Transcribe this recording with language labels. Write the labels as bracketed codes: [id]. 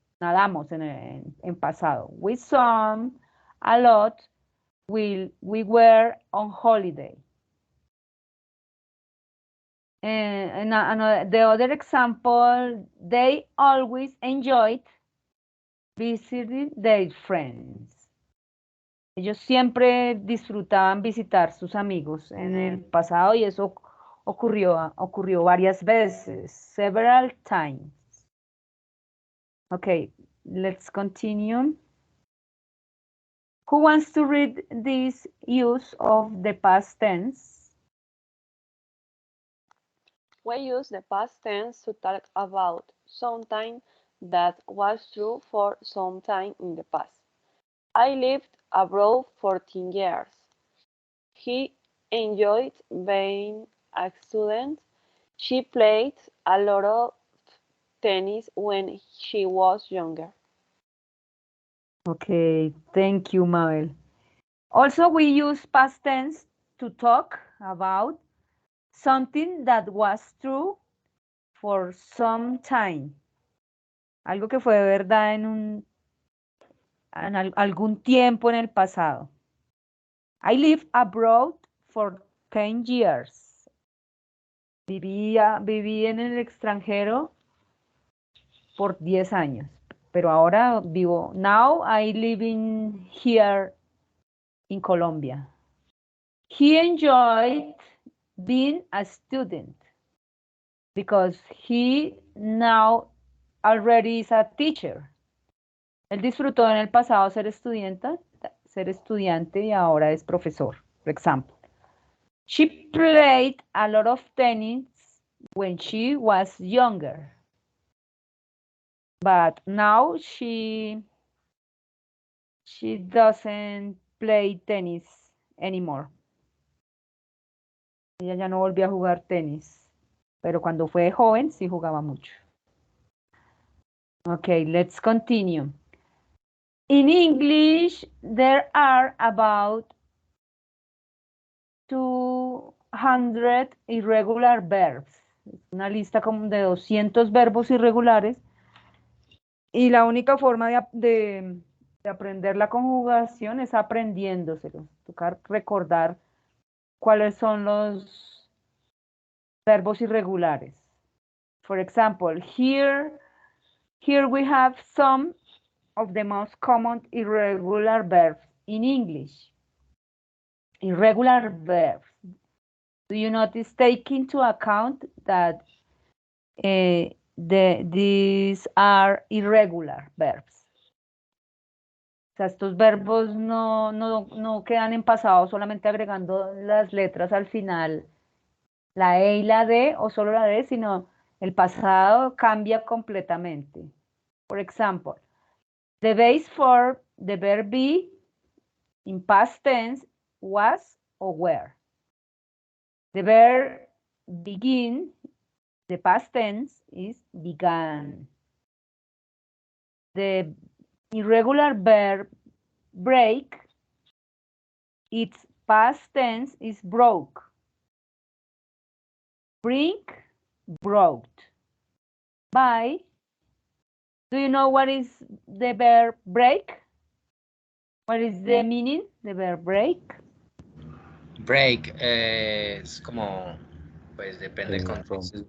[es] Nadamos en pasado. [en] We swam a lot. We were on holiday. And the other example, they always enjoyed visiting their friends. [es] Ellos siempre disfrutaban visitar sus amigos en el pasado y eso ocurrió varias veces, [en] several times. Okay, let's continue. Who wants to read this use of the past tense? We use the past tense to talk about something that was true for some time in the past. I lived abroad 14 years. He enjoyed being a student. She played a lot of tennis when she was younger. Okay, thank you, Mabel. Also, we use past tense to talk about something that was true for some time. [es] Algo que fue verdad en algún tiempo en el pasado. [en] I lived abroad for 10 years. [es] Viví en el extranjero por 10 años, pero ahora vivo. [en] Now I live in here in Colombia. He enjoyed being a student because he now already is a teacher. [es] Él disfrutó en el pasado ser estudiante y ahora es profesor, por ejemplo. [en] She played a lot of tennis when she was younger. But now she doesn't play tennis anymore. [es] Ella ya no volvió a jugar tenis, pero cuando fue joven sí jugaba mucho. [en] Okay, let's continue. In English, there are about 200 irregular verbs. [es] Una lista como de 200 verbos irregulares. Y la única forma de aprender la conjugación es aprendiéndoselo. Tocar recordar cuáles son los verbos irregulares. [en] For example, here we have some of the most common irregular verbs in English. Irregular verbs. Do you notice, take into account that these are irregular verbs? [es] O sea, estos verbos no quedan en pasado solamente agregando las letras al final, la E y la D, o solo la D, sino el pasado cambia completamente. [en] For example, the base for the verb be in past tense was or were. The verb begin, the past tense is began. The irregular verb break, its past tense is broke. Bring, brought. Buy. Do you know what is the verb break? What is the meaning, the verb break? [es] Break es como, pues depende del contexto, es